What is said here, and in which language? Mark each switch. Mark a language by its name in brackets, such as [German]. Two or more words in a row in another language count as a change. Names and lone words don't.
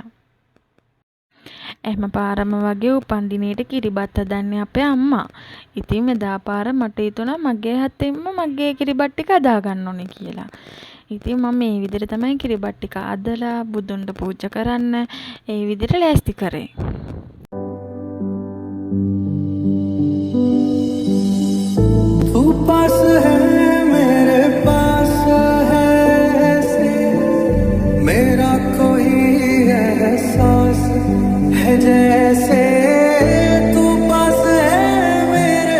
[Sinhala] එහෙම පාරම වගේ උපන්දිනේට කිරිබත් හදන්නේ අපේ අම්මා. ඉතින් මෙදා පාර මට හිතුණා මගේ හතෙන්ම මගේ කිරිබත් ටික හදා ගන්න ඕනේ කියලා. ඉතින් මම මේ විදිහට තමයි කිරිබත් ටික අදලා බුදුන්ට පූජා කරන්න ඒ විදිහට ලෑස්ති කරේ. [Hindi] तू पास है मेरे पास है ऐसे मेरा कोई एहसास है जैसे तू पास है मेरे